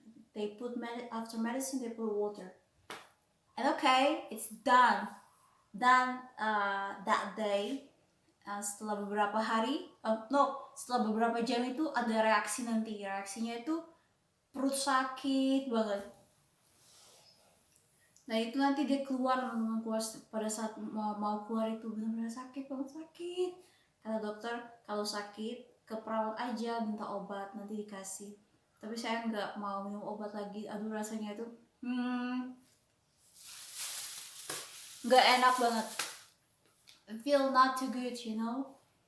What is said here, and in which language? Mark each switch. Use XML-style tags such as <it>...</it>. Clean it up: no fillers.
<en>They put after medicine they put water. And okay, it's done.</en> <id>Dan that day, setelah beberapa hari, setelah beberapa jam itu ada reaksi nanti. Reaksinya itu perut sakit banget. Nah, itu nanti dia keluar, teman-teman, keluar pada saat mau keluar itu benar-benar sakit banget, sakit. Kata dokter, kalau sakit ke perawat aja, minta obat, nanti dikasih. Tapi saya nggak mau minum obat lagi. Aduh, rasanya itu nggak enak banget.</id> <en>I feel not too good, you know.</en>